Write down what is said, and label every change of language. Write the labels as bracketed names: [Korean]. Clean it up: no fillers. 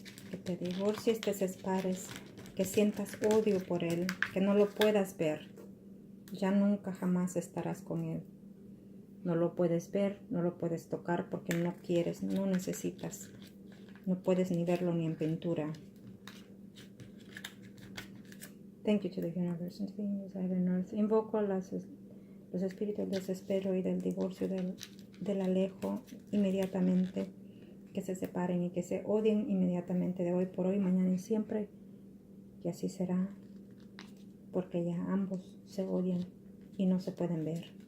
[Spanish] Que te divorcies, te separes, que sientas odio por él, que no lo puedas ver. Ya nunca jamás estarás con él. No lo puedes ver, no lo puedes tocar porque no quieres, no necesitas. No puedes ni verlo ni en pintura. [English] Thank you to the universe and to the angels of heaven and earth. [Spanish] Invoco a los espíritus del desespero y del divorcio, del alejo inmediatamente, que se separen y que se odien inmediatamente de hoy por hoy, mañana y siempre. Y así será, porque ya ambos se odian y no se pueden ver.